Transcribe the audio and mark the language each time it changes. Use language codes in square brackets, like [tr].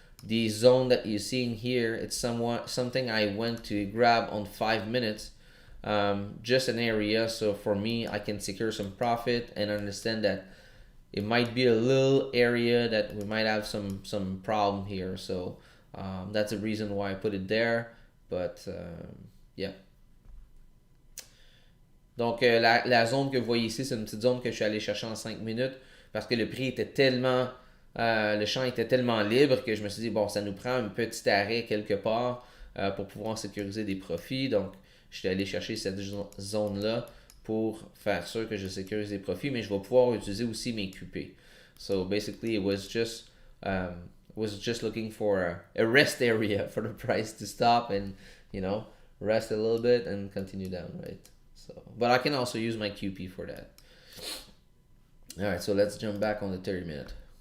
[en] The zone that you're seeing here, it's something I went to grab on 5 minutes. Just an area, so for me, I can secure some profit and understand that it might be a little area that we might have some problem here. So that's the reason why I put it there. But yeah. [fr] Donc la zone que vous voyez ici, c'est une petite zone que je suis allé chercher en 5 minutes parce que le prix était tellement, le champ était tellement libre que je me suis dit, bon, ça nous prend un petit arrêt quelque part pour pouvoir sécuriser des profits. Donc, je suis allé chercher cette zone-là pour faire sûr que je sécurise des profits, mais je vais pouvoir utiliser aussi mes QP. [en] So basically, it was just looking for a rest area for the price to stop and, rest a little bit and continue down, right? So, but I can also use my QP for that. All right, so let's jump back on the 30-minute.